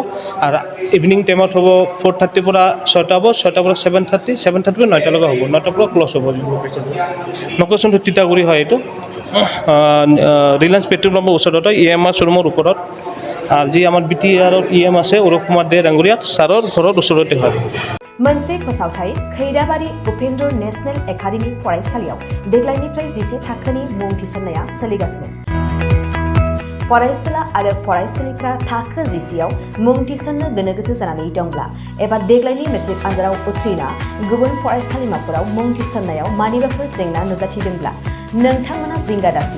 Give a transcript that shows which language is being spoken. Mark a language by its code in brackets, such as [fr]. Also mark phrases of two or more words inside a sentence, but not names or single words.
[as] আৰু ইভিনিং টাইমত হ'ব 4:30 পৰা 6টা হ'ব, 6টাৰ পৰা 7:30 পৰা 9টালৈকে হ'ব, 9টাৰ পৰা ক্ল'জ হ'ব। লোকেশ্যনটো তিতাগুৰি হয়। এইটো ৰিলায়েন্স পেট্ৰল পাম্পৰ ওচৰতে, Yamaha শ্ব'ৰুমৰ ওপৰত। আৰু যি আমাৰ BTRৰ EM আছে অৰূপ কুমাৰ দে ডাঙৰীয়াত, ছাৰৰ ঘৰৰ ওচৰতে হয়। [brx] मोनसे फोसावथाय खैराबारि उपेन्द्र नेशनेल एकाडेमी फरायसालियाव देग्लायनिफ्राय 10 थाखोनि मुं थिसननाया सोलिगासिनो। फरायसुला आरो फरायसुलिफ्रा थाखो 10आव मुं थिसननो गोनो गोथो जानानै दंब्ला एबा देग्लायनि मेट्रिक आनजादाव उथ्रिना गुबुन फरायसालिमाफोराव मुं थिसननायाव मानिबाफोर जेंना नुजाथिदोंब्ला नोंथांमोना जिंगा दासि।